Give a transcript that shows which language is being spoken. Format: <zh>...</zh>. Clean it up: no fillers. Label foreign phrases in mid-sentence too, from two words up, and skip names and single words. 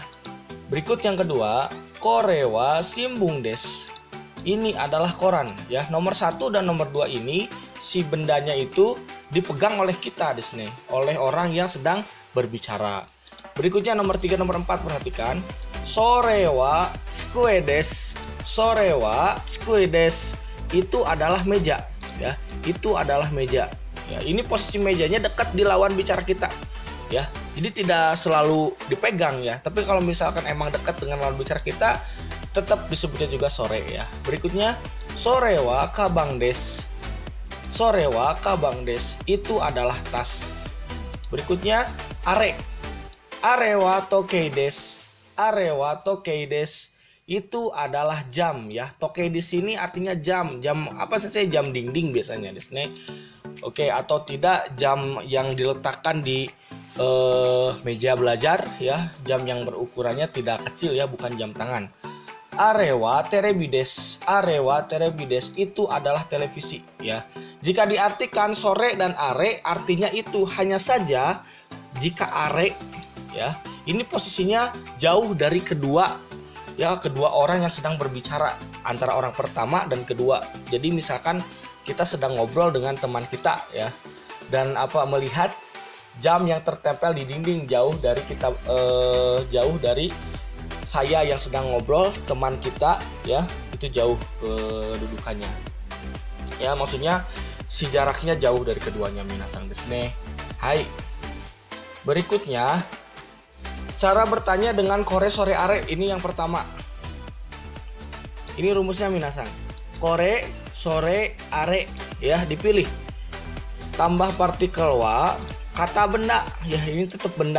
<id>Berikut yang kedua,</id> <ja>kore wa shimbun des,</ja> <id>ini adalah koran ya. Nomor 1 dan nomor 2 ini si bendanya itu dipegang oleh kita di sini, oleh orang yang sedang berbicara. Berikutnya nomor 3, nomor 4, perhatikan.</id> <ja>Sore wa tsukue desu. Sore wa tsukue desu,</ja> <id>itu adalah meja ya. Itu adalah meja. Ya, ini posisi mejanya dekat di lawan bicara kita ya. Jadi tidak selalu dipegang ya. Tapi kalau misalkan emang dekat dengan lawan bicara kita, tetap disebutnya juga sore ya.</id> <ja>Berikutnya sore wa kabang desu. Sore wa kabang desu,</ja> <id>itu adalah tas.</id> <ja>Berikutnya are. Are wa tokei desu. Are wa tokei desu,</ja> <id>itu adalah jam ya. Tokei di sini artinya jam. Jam apa saja, jam dinding biasanya di sini. Oke, atau tidak jam yang diletakkan di meja belajar ya. Jam yang berukurannya tidak kecil ya, bukan jam tangan.</id> <ja>Are wa terebi desu. Are wa terebi desu,</ja> <id>itu adalah televisi ya. Jika diartikan sore dan are artinya itu, hanya saja jika are ya, ini posisinya jauh dari kedua orang yang sedang berbicara, antara orang pertama dan kedua. Jadi misalkan kita sedang ngobrol dengan teman kita ya, dan melihat jam yang tertempel di dinding jauh dari kita, jauh dari saya yang sedang ngobrol, teman kita ya, itu jauh kedudukannya ya. Maksudnya si jaraknya jauh dari keduanya</id> <ja>minasan desu ne. Hai.</ja> <id>Berikutnya cara bertanya dengan</id> <ja>kore, sore, are.</ja> <id>Ini yang pertama. Ini rumusnya minasan.</id> <ja>Kore, sore, are</ja> <id>ya, dipilih. Tambah partikel wa, kata benda ya, ini tetap benda.</id>